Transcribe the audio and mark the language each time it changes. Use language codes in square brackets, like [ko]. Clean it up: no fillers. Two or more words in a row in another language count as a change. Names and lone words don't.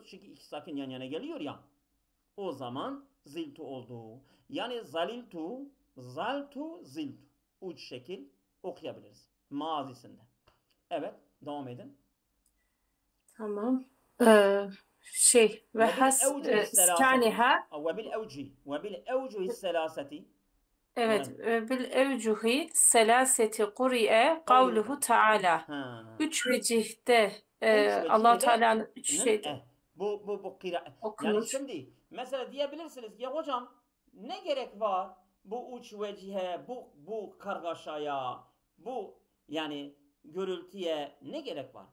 [tr] Çünkü iki sakin yan yana geliyor ya. O zaman ziltu oldu. Yani zaltu, ziltu. Üç şekil okuyabiliriz. Mazisinde. Evet, devam edin. Tamam. Ve [ar] وبالأوجه has الثلاثة iskaniha وبالأوجه الثلاثة [tr] Evet. Evet. [ar] بالأوجه الثلاثة قرئ Kavluhu قوله تعالى. Ha. [tr] Üç vecihte Üç Allah vecihte Teala'nın üç şeyde bu kira. Yani okunur. şimdi mesela diyebilirsiniz ya hocam ne gerek var bu üç vecihe, bu kargaşaya, bu yani gürültüye ne gerek var?